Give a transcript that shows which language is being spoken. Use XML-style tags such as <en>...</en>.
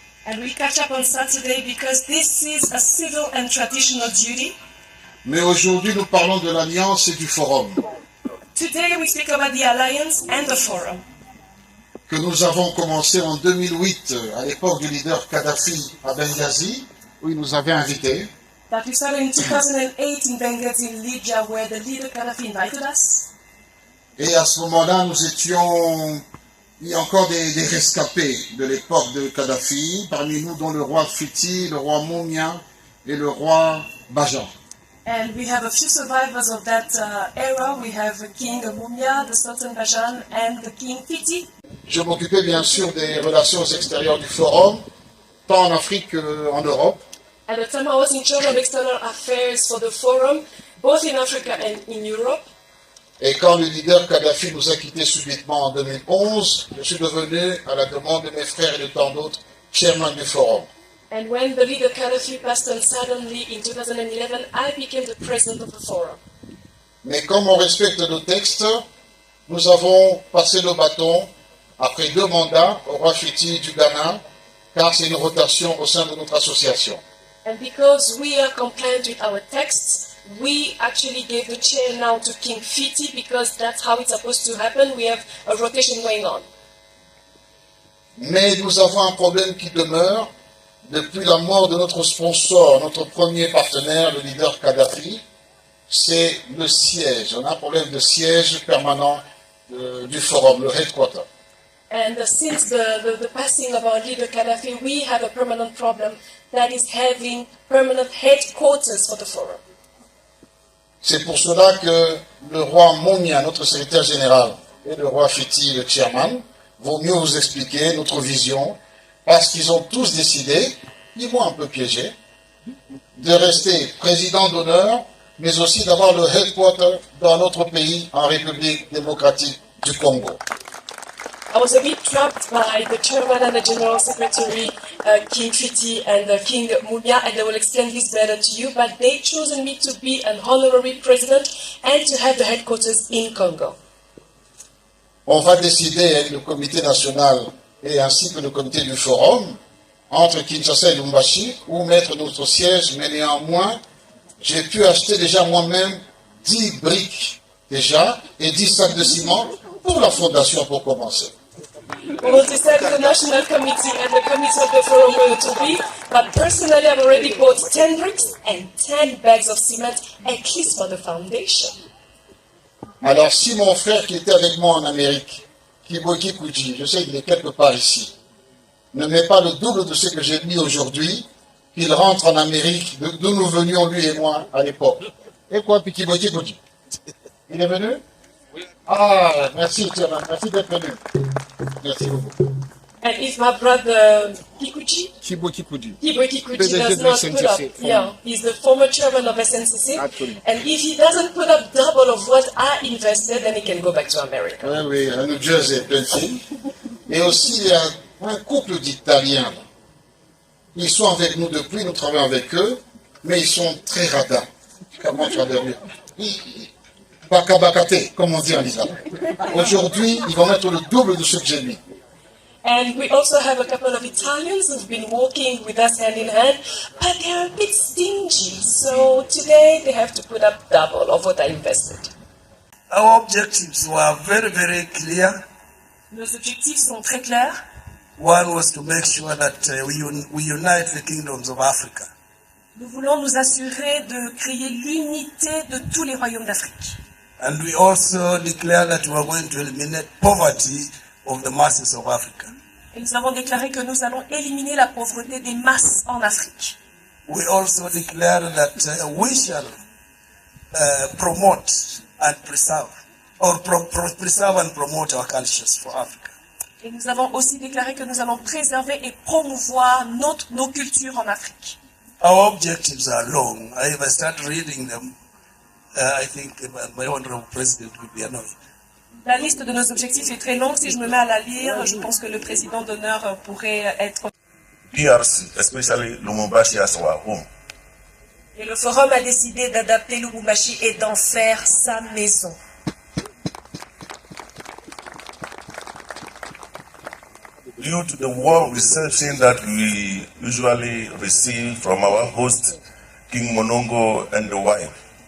<en>And we catch up on Saturday because this is a civil and traditional duty.</en> <fr>Mais aujourd'hui, nous parlons de l'Alliance et du Forum</fr> <en>Today we speak about the Alliance and the Forum</en> <fr>que nous avons commencé en 2008 à l'époque du leader Kadhafi à Benghazi, où il nous avait invités.</fr> <en>that we started in 2008 in Benghazi, Libya, where the leader Gaddafi invited us.</en> <fr>Et à ce moment-là, nous étions, il y a encore des rescapés de l'époque de Kadhafi, parmi nous dont le roi Fiti, le roi Moumia et le roi Bajan.</fr> <en>And we have a few survivors of that era. We have King Mumia, the Sultan Bajan, and the King Fiti.</en> <fr>Je m'occupais bien sûr des relations extérieures du Forum, tant en Afrique qu'en Europe.</fr> <en>At the time I was in charge of external affairs for the forum, both in Africa and in Europe.</en> <fr>Et quand le leader Kadhafi nous a quittés subitement en 2011, je suis devenu, à la demande de mes frères et de tant d'autres, chairman du Forum.</fr> <en>And when the leader Gaddafi passed on suddenly in 2011, I became the president of the forum.</en> <fr>Mais comme on respecte nos textes, nous avons passé le bâton après 2 mandats au roi Fiti du Ghana, car c'est une rotation au sein de notre association.</fr> <en>And because we are compliant with our texts, we actually gave the chair now to King Fiti because that's how it's supposed to happen. We have a rotation going on.</en> <fr>Mais nous avons un problème qui demeure depuis la mort de notre sponsor, notre premier partenaire, le leader Kadhafi, c'est le siège. On a un problème de siège permanent du forum, le headquarter.</fr> <en>And since the passing of our leader Gaddafi, we have a permanent problem that is having permanent headquarters for the forum.</en> <fr>C'est pour cela que le roi Moumia, notre secrétaire général, et le roi Fiti, le chairman, vont mieux vous expliquer notre vision, parce qu'ils ont tous décidé, ils m'ont un peu piégé, de rester président d'honneur, mais aussi d'avoir le headquarter dans notre pays, en République démocratique du Congo.</fr> <en>I was a bit trapped by the chairman and the general secretary, King Fiti and King Mumia, and they will explain this better to you, but they chosen me to be an honorary president and to have the headquarters in Congo.</en> <fr>On va décider avec le comité national et ainsi que le comité du forum, entre Kinshasa et Lubumbashi, où mettre notre siège, mais néanmoins, j'ai pu acheter déjà moi-même 10 briques déjà et 10 sacs de ciment pour la fondation pour commencer.</fr> <en>We will decide the national committee and the committee of the forum where to be, but personally I've already bought 10 bricks and 10 bags of cement, at least for the foundation.</en> <fr>Alors si mon frère qui était avec moi en Amérique, Kiboki Kuji, je sais qu'il est quelque part ici, ne met pas le double de ce que j'ai mis aujourd'hui, qu'il rentre en Amérique, d'où nous venions lui et moi à l'époque. Et quoi, puis Kiboki Kuji? Il est venu? Ah, merci, Chairman, merci d'être venu. Merci beaucoup.</fr> <en>And if my brother Kikuchi, Kibo Kikuji. does not put up, he's the former chairman of SNCC, and if he doesn't put up double of what I invested, then he can go back to America.</en> <fr>Oui, oui, à New Jersey, Pennsylvanie. Et aussi, il y a un couple d'Italiens. Ils sont avec nous depuis, nous travaillons avec eux, mais ils sont très radins. Comment tu vas dire? Bakabakate, comme on dit en Israël. Aujourd'hui, ils vont mettre le double de ce que j'ai mis.</fr> <en>And we also have a couple of Italians who've been working with us hand in hand, but they're a bit stingy. So today they have to put up double of what I invested. Our objectives were very, very clear.</en> <fr>Nos objectifs sont très clairs.</fr> <en>One was to make sure that we unite the kingdoms of Africa.</en> <fr>Nous voulons nous assurer de créer l'unité de tous les royaumes d'Afrique.</fr> <en>And we also declare that we are going to eliminate poverty of the masses of Africa.</en> <fr>Et nous avons déclaré que nous allons éliminer la pauvreté des masses en Afrique.</fr> <en>We also declare that we shall promote and preserve, or preserve and promote our cultures for Africa.</en> <fr>Et nous avons aussi déclaré que nous allons préserver et promouvoir nos cultures en Afrique.</fr> <en>Our objectives are long. If I start reading them, I think my honorable president will be annoyed.</en> <fr>La liste de nos objectifs est très longue. Si je me mets à la lire, je pense que le président d'honneur pourrait être...</fr> <en>DRC, especially Lubumbashi as our home.</en> <fr>Et le forum a décidé d'adapter Lubumbashi et d'en faire sa maison.</fr> <en>due to the warm reception that we usually receive from our host, King Monongo and the wife.</en>